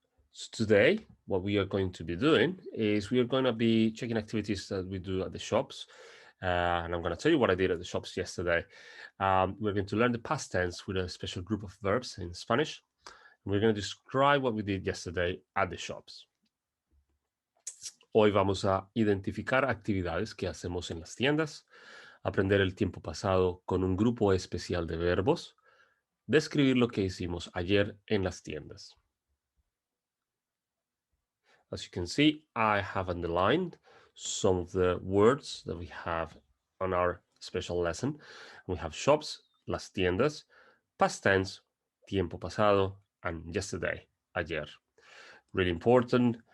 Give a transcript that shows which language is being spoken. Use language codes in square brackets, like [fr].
[en] So today, what we are going to be doing is we are going to be checking activities that we do at the shops. And I'm going to tell you what I did at the shops yesterday. We're going to learn the past tense with a special group of verbs in Spanish. We're going to describe what we did yesterday at the shops. [es] Hoy vamos a identificar actividades que hacemos en las tiendas, aprender el tiempo pasado con un grupo especial de verbos, describir lo que hicimos ayer en las tiendas. [en] As you can see, I have underlined some of the words that we have on our special lesson. We have shops, las tiendas, past tense, tiempo pasado, and yesterday, ayer. Really important.